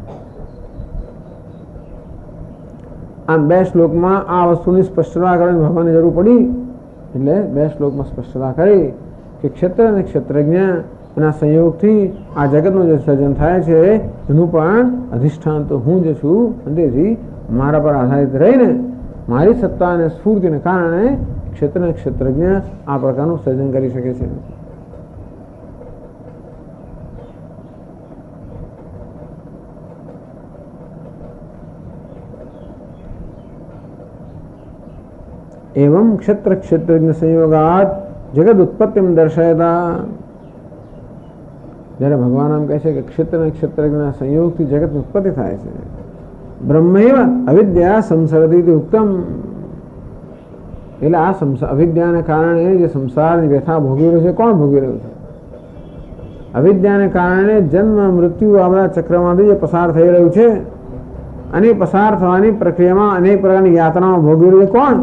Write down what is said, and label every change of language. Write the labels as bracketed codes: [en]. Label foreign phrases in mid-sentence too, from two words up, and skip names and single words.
[gu] આમ 2 શ્લોકમાં આ વસ્તુની સ્પષ્ટતા કરવાની ભગવાનની જરૂર પડી એટલે 2 શ્લોકમાં સ્પષ્ટતા કરી કે ક્ષેત્ર અને ક્ષેત્રજ્ઞ એના સંયોગથી આ જગતનું જે સર્જન થાય છે એનું પણ અધિષ્ઠાન તો હું જ છું. તેથી મારા પર આધારિત રહીને મારી સત્તા અને સ્ફૂર્તિને કારણે ક્ષેત્ર અને ક્ષેત્રજ્ઞ આ પ્રકારનું સર્જન કરી શકે છે. [sa] एवं क्षेत्र क्षेत्रज्ञ संयोगात जगत उत्पत्तिम दर्शयता. [gu] જ્યારે ભગવાન આમ કહે છે કે ક્ષેત્ર અને ક્ષેત્રજ્ઞના સંયોગથી જગતની ઉત્પત્તિ થાય છે. [sa] ब्रह्मैव अविद्या संसरति उत्तम. [gu] એટલે આ અવિદ્યાને કારણે જે સંસારની વ્યથા ભોગવી રહ્યો છે, કોણ ભોગવી રહ્યું છે? અવિદ્યાને કારણે જન્મ મૃત્યુ આવડા ચક્રમાંથી જે પસાર થઈ રહ્યું છે અને પસાર થવાની પ્રક્રિયામાં અનેક પ્રકારની યાતનાઓ ભોગવી રહ્યું છે, કોણ?